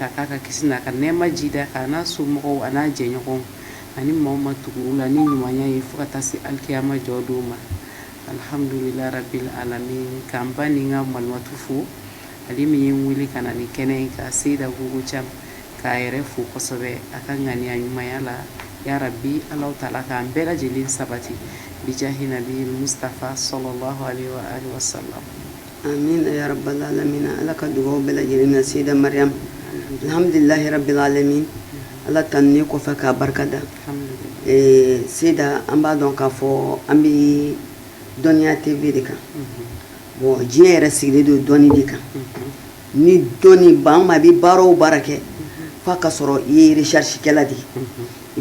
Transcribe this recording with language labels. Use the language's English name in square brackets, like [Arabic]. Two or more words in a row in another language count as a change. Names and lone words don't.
[Bambara] a k'a ka kisi n'a ka nɛɛma jida k'a n'a somɔgɔw a n'a jɛɲɔgɔnw ani maaw ma tugu u la ni ɲumanya ye fo ka taa se alikiyama jɔ don ma [Arabic] الحمد لله رب العالمين [Bambara] k'an ba ni n ka malimatu fo ale min ye n wele ka na ni kɛnɛ in ka seyida gogo cam k'a yɛrɛ fo kosɛbɛ a ka ŋaniya ɲumanya la [Arabic] يا رب الله تعالى [Bambara] k'an bɛɛ lajɛlen sabati [Arabic] بجاه النبي المصطفى صلى الله عليه وعلى آله وسلم آمين يا رب العالمين [Bambara] ala ka dugaw bɛɛ lajɛlen na seyda mariam [Arabic] الحمد لله رب العالمين [Bambara] ala tan ne kɔfɛ k'a barika da seyda an b'a dɔn k'a fɔ an bɛ dɔnniya tv de kan bon diɲɛ yɛrɛ sigilen don dɔnni de kan ni dɔnni ban ma bɛ baara o baara kɛ f'a ka sɔrɔ i ye recherche kɛla de i